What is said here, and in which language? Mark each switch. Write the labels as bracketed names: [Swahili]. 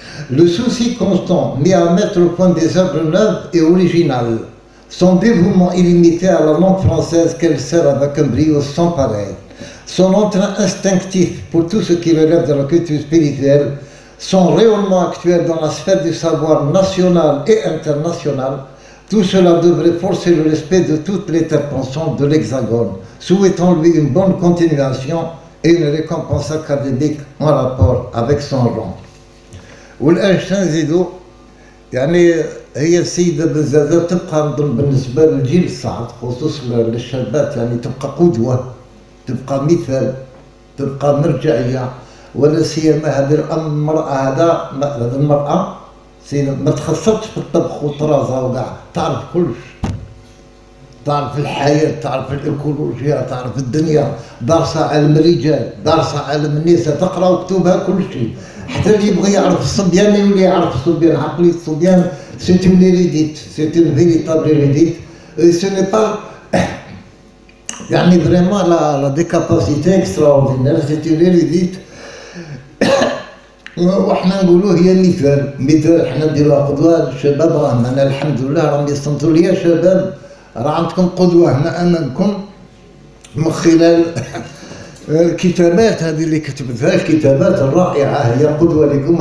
[French] le souci constant mis à mettre au point des œuvres neuves et originales, son dévouement illimité à la langue française qu'elle sert avec un brio sans pareil, son entrain instinctif pour tout ce qui relève de la culture spirituelle, son rayonnement actuel dans la sphère du savoir national et international, tout cela devrait forcer le respect de toutes les têtes pensantes de l'Hexagone. Souhaitons-lui une bonne continuation et une récompense académique en rapport avec son rang. [Arabic] والآن نزيدوا يعني هي السيدة بزازة تبقى بالنسبة للجيل الصاعد خصوصا للشابات يعني تبقى قدوة، تبقى مثال، تبقى مرجعية، ولا سيما هذه المرأة المرأة ما تخصصش في الطبخ والطرازة وكاع، تعرف كلش، تعرف الحياة، تعرف الإيكولوجيا، تعرف الدنيا، دارسة علم الرجال، دارسة علم النساء، تقرأ وكتبها كل شيء. حتى اللي يبغي يعرف الصبيان يولي يعرف الصبيان، عقلية الصبيان [French] c'est une hérédite, c'est une véritable hérédite. Ce n'est pas [Arabic] يعني [French] vraiment la des capacités extraordinaires, c'est une hérédite. [Arabic] وحنا نقولوا هي مثال حنا نديروها قدوه الشباب راهم انا الحمد لله راهم يستنطوا لي شباب راه عندكم قدوه هنا امامكم من خلال الكتابات هذه اللي كتبتها، الكتابات الرائعه هي قدوه لكم.